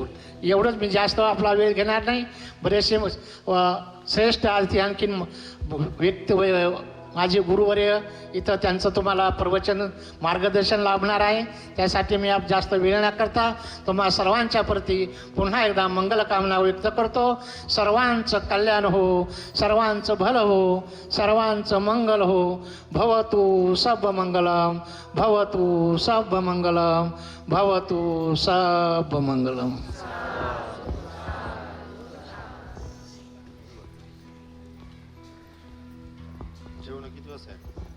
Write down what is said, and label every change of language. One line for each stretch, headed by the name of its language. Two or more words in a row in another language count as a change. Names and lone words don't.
Marathi: एवढंच मी जास्त आपला वेळ घेणार नाही. बरेचसे श्रेष्ठ आणखीन व्यक्ती माझे गुरुवर्य इथं त्यांचं तुम्हाला प्रवचन मार्गदर्शन लाभणार आहे. त्यासाठी मी जास्त वेळ न करता तुम्हा सर्वांच्या प्रती पुन्हा एकदा मंगलकामना व्यक्त करतो. सर्वांचं कल्याण हो, सर्वांचं भलं हो, सर्वांचं मंगल हो.
Pali: भवतु सब मंगलम, भवतु सब मंगलम, भवतु सब मंगलम.
Marathi: जेवण किती वाजता आहे?